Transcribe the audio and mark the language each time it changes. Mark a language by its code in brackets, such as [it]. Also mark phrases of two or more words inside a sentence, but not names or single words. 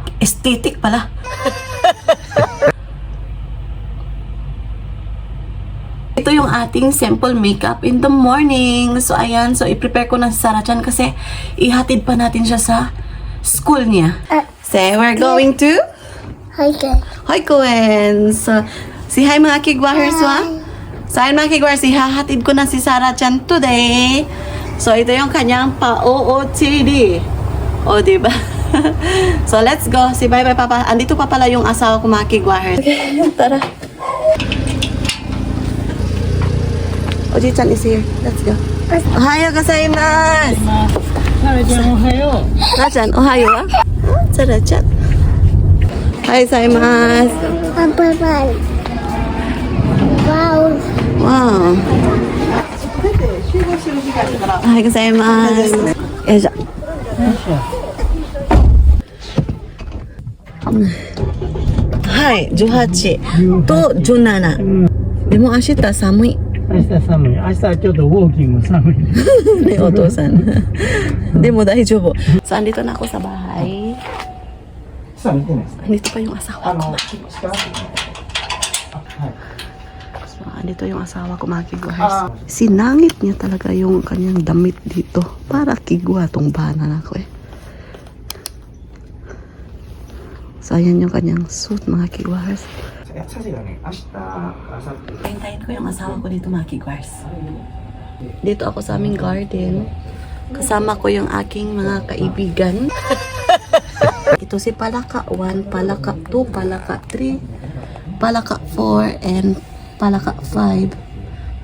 [tl] Aesthetic pala. Ito yung ating [en] simple makeup in the morning. [tl] So, ayan. So, i-prepare ko na si Sarah Chan kasi ihatid pa natin siya sa school niya. [en] Say, we're going to? Hi, guys. Hi, Gwen. [tl] So, si hi mga kigwahers, wa? So, ayun mga kigwahers, ihahatid ko na si Sarah Chan today. So, ito yung kanyang pa-OOTD. O, diba? [en] So, let's go. [tl] Si bye-bye, Papa. Andito pa pala yung asawa ko, mga kigwahers. Okay, tara. [en] Oji-chan is here. Let's go. [ja] おはようございます. Sarah-chan, ohayo. Sarah-chan, ohayo wa? Sarah-chan. おはようございます. [en] Bye-bye. Wow. Wow. [ja] おはようございます. よいしょ。はい、18と17。でも明日寒い。明日寒い。明日はちょっとウォーキング寒い。ね、お父さん。でも大丈夫。 [tl] So, andito na ako sa bahay. [ja] さあ見てないですか。 [tl] Andito pa yung asawa ko. [ja] 下。はい。 [tl] So, andito yung asawa ko, mga kigwahers. Sinangit niya talaga yung kanyang damit dito. Para kigwa tong bana na ko eh. So, ayan yung kanyang suit, mga kigwahers. [ja] サジがね、明日、明後日。 [tl] Hintayin ko yung asawa ko dito, mga kigwahers. Dito ako sa aming garden. Kasama ko yung aking mga kaibigan. Ito si Palaka 1, Palaka 2, Palaka 3, Palaka 4, and Palaka 5.